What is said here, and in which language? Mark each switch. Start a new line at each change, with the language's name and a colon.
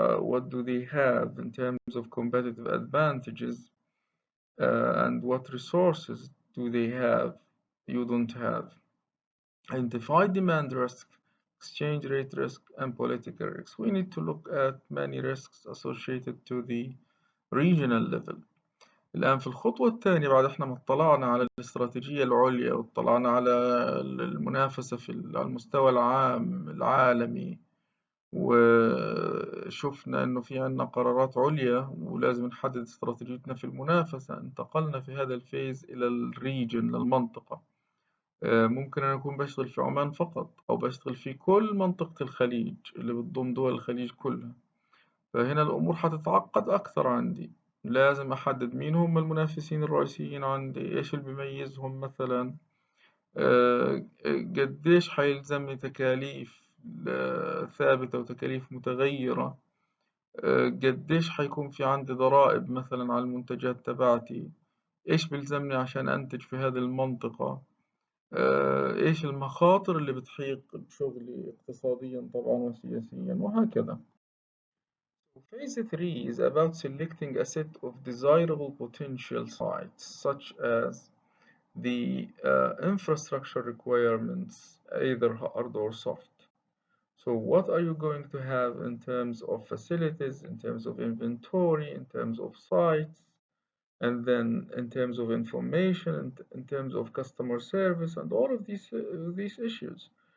English: What do they have in terms of competitive advantages, and what resources do they have you don't have? Identify demand risk, exchange rate risk, and political risks. We need to look at many risks associated to the regional level.
Arabic: الآن في الخطوة الثانية بعد إحنا ما اطلعنا على الاستراتيجية العليا واطلعنا على المنافسة على المستوى العام العالمي، وشفنا إنه في عنا قرارات عليا ولازم نحدد استراتيجيتنا في المنافسة. انتقلنا في هذا الفيز إلى الريجن، للمنطقة. ممكن أنا أكون بشتغل في عمان فقط أو بشتغل في كل منطقة الخليج اللي بتضم دول الخليج كلها، فهنا الأمور حتتعقد أكثر عندي. لازم أحدد مين هم المنافسين الرئيسيين عندي، إيش اللي بيميزهم مثلا، قديش حيلزمني تكاليف ثابتة وتكاليف متغيرة، قديش حيكون في عندي ضرائب مثلا على المنتجات تبعتي، إيش بيلزمني عشان أنتج في هذه المنطقة، إيش المخاطر اللي بتحيق بشغلي اقتصاديا طبعا وسياسيا وهكذا.
English: Phase 3 is about selecting a set of desirable potential sites, such as the infrastructure requirements, either hard or soft. So, what are you going to have in terms of facilities, in terms of inventory, in terms of sites, and then in terms of information, and in terms of customer service, and all of these issues?